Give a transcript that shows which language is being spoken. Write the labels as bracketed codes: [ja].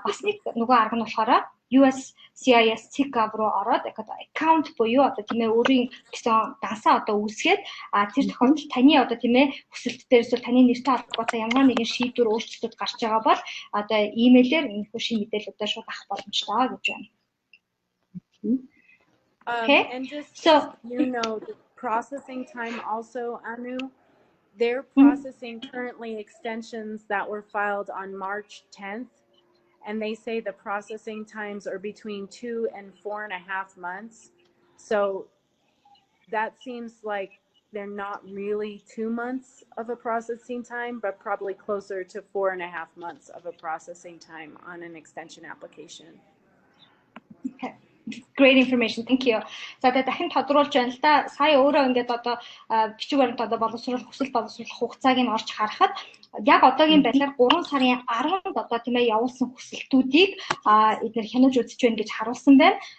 [mn] Бас нэг нөгөө арга нь болохоор USCIS Gov руу ороод account буюу одоо тийм ээ өөрийн гэсэн дансаа одоо үүсгээд тэр тохиолдолд таны одоо тийм ээ хүсэлт дээр эсвэл таны нэртэй холбоотой ямар нэгэн шийдвэр өөрчлөлтүүд гарч байгаа бол одоо имэйлээр энэ бүх шинэ мэдээлэлүүдээ шууд авах боломжтой гэж байна. [en] And just so you know, the processing time also, Anu, they're processing currently extensions that were filed on March 10th. And they say the processing times are between 2 and 4.5 months. So that seems like they're not really 2 months of a processing time, but probably closer to 4.5 months of a processing time on an extension application. Okay. Great information. Thank you. [mn] За тэгээд дахин тодруулж байна л да. Сая өөрөө ингээд одоо бичиг баримт одоо боловсруулах хүсэл боловсруулах хугацааг нь орж харахад яг одоогийн байдлаар 3 сарын 10-нд одоо тийм ээ явуулсан хүсэлтүүдийг эдгээр хянаж үзэж байна гэж харуулсан байна.